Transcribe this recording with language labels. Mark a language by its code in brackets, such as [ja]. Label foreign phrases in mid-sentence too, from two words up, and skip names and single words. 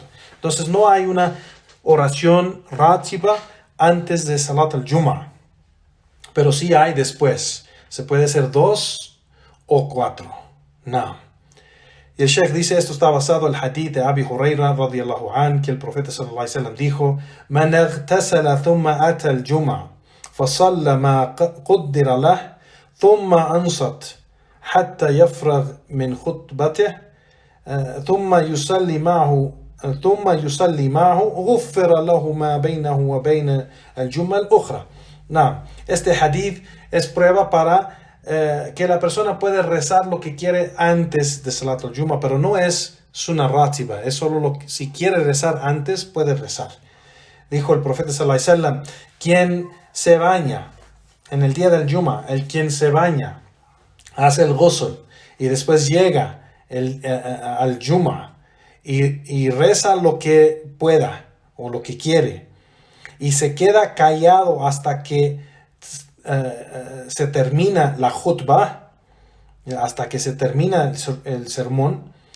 [es] Entonces no hay una oración Ratiba antes de [ar] صلاة الجمعة, [es] pero sí hay después. Se puede hacer 2 o 4. No. Y el Sheikh dice, esto está basado en el hadith de Abi Huraira [ar] رضي الله عن, [es] que el profeta [ar] صلى الله عليه وسلم dijo: "Man اغتسل ثم أتى الجمعة فصلى ما قدر له ثم أنصت حتى يفرغ من خطبته ثم يصلي معه غفر له ما بينه وبين الجمعة الأخرى". [es] No, este hadith es prueba para que la persona puede rezar lo que quiere antes de [ar] صلاة الجمعة, [es] pero no es [ar] سنة راتبة, [es] es solo si quiere rezar antes, puede rezar. Dijo el profeta [ar] صلى الله عليه وسلم: [es] quien se baña en el día del Jumu'ah, quien se baña, hace el ghusl y después llega al Jumu'ah y reza lo que pueda o lo que quiere y se queda callado hasta que se termina la khutbah, hasta que se termina el sermón,